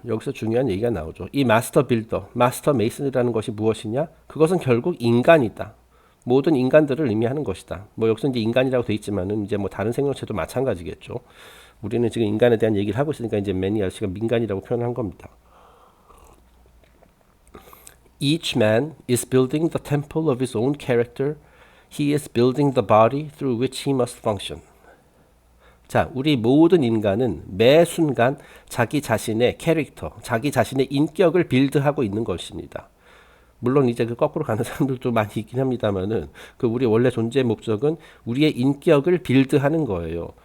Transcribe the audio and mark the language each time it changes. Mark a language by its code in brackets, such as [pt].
[ko] 여기서 중요한 얘기가 나오죠. 이 마스터 빌더, 마스터 메이슨이라는 것이 무엇이냐? 그것은 결국 인간이다. 모든 인간들을 의미하는 것이다. 뭐 여기서 이제 인간이라고 돼 있지만은 이제 뭐 다른 생명체도 마찬가지겠죠. 우리는 지금 인간에 대한 얘기를 하고 있으니까 이제 매니 아저씨가 민간이라고 표현한 겁니다. [en] Each man is building the temple of his own character. He is building the body through which he must function. [ko] 자, 우리 모든 인간은 매 순간 자기 자신의 캐릭터, 자기 자신의 인격을 빌드하고 있는 것입니다. 물론 이제 그 거꾸로 가는 사람들도 많이 있긴 합니다만은 그 우리 원래 존재의 목적은 우리의 인격을 빌드하는 거예요.